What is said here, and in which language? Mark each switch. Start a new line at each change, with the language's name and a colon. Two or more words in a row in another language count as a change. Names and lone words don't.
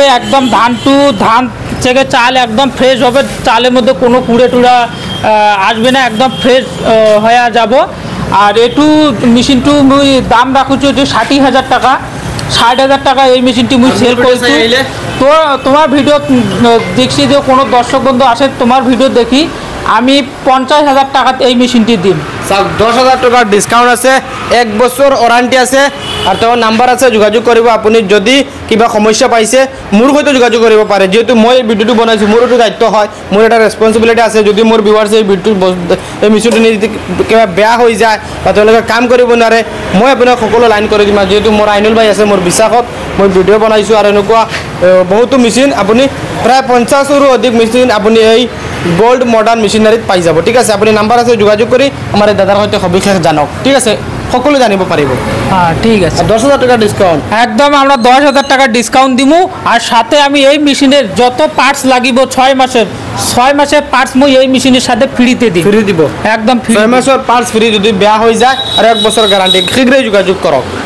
Bangla: একদম ধান থেকে চাল একদম ফ্রেশ হবে চালের মধ্যে কোনো কুড়ে টুড়া আসবে না একদম ফ্রেশ হয়ে যাব আর এটু মেশিনটু মুই দাম রাখুছো যে 60,000 টাকা 60,000 টাকা এই মেশিনটি মুই সেল করছি তো তোমার ভিডিও দেখছি যে কোনো দর্শক বন্ধু আসে তোমার ভিডিও দেখি আমি 50,000 টাকা এই মেশিনটি দিম 10,000 টাকার ডিসকাউন্ট আছে 1 বছর ওয়ারেন্টি আছে আর তোমার নাম্বার আছে
Assamese: যোগাযোগ কৰিব আপুনি যদি কিবা সমস্যা পাইছে মোৰ সৈতে যোগাযোগ কৰিব পাৰে যেহেতু মই এই ভিডিওটো বনাইছো মোৰ এটা দায়িত্ব হয় মোৰ এটা ৰেসপন্সিবিলিটি আছে যদি মোৰ ভিউৱাৰ্ছে এই ভিডিওটো এই মেচিনটো কিবা বেয়া হৈ যায় বা তেওঁলোকে কাম কৰিব নোৱাৰে মই আপোনাক সকলো লাইন কৰি দিম যেহেতু মোৰ আইনুল ভাই আছে মোৰ বিশ্বাসত মই ভিডিও বনাইছো আৰু এনেকুৱা বহুতো মেচিন আপুনি প্ৰায় 50ৰো অধিক মেচিন আপুনি এই গোল্ড মডার্ন মেশিনারিত পাই যাব ঠিক আছে আপনি নাম্বার আছে যোগাযোগ কৰি আমাৰ দাদাৰ সৈতে সবিশেষ জানক ঠিক আছে সকলো জানিব পাৰিব
Bangla: হ্যাঁ ঠিক আছে 10,000 টাকা ডিসকাউন্ট একদম আমরা 10,000 টাকা ডিসকাউন্ট দিমু আর সাথে আমি এই মেশিনের যত পার্টস লাগিব 6 মাসের পার্টস মই এই মেশিনের সাথে ফ্রিতে দিই ফ্রি দিব একদম 6 মাসের পার্টস ফ্রি
Assamese: যদি বেয়া হৈ যায়
Bangla: আর 1 বছর গ্যারান্টি
Assamese: শীঘ্রই যোগাযোগ করক